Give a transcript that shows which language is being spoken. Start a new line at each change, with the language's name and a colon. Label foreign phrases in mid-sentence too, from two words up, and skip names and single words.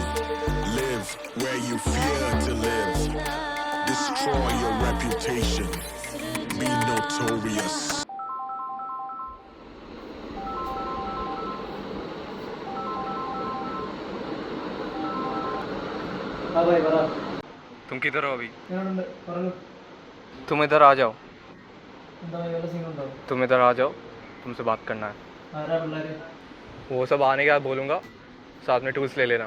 English: Live where you fear to live. Destroy your reputation. Be notorious.
Hindi: तुम किधर हो अभी?
Malayalam: പറഞ്ഞു.
Hindi: तुम इधर आ जाओ.
Malayalam: എന്താ വല്ല സീനുണ്ടോ?
Hindi: तुम इधर आ जाओ, तुमसे बात करना है.
Malayalam: ആരാ പിള്ളേര്?
Hindi: वो सब आने के बाद बोलूँगा, साथ में टूल्स ले लेना.